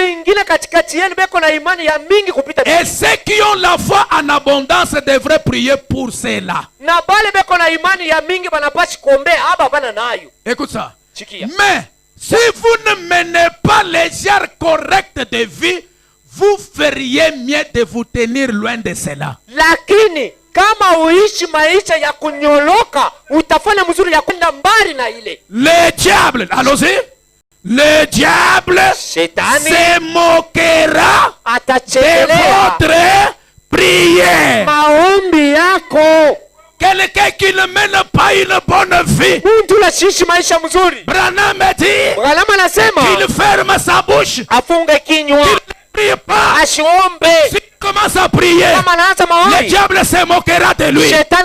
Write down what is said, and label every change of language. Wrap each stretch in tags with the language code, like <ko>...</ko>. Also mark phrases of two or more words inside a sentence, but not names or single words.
<fr>Et ceux qui ont la foi en abondance devraient prier pour cela. Écoute ça. Mais si vous ne menez pas les genres corrects de vie, vous feriez mieux de vous tenir loin de cela.</fr> <sw>Lakini kama uishi maisha ya kunyoloka, utafanya mzuri ya kwenda mbali na ile.</sw> <fr>Le diable, allons-y. Le diable se moquera de votre prière.</fr> <sw>Maombi yako.</sw> <fr>Quelqu'un qui ne mène pas une bonne vie. Branham dit qu'il ferme sa bouche. Prie pas. S'il commence à prier, le diable se moquera de lui.</fr>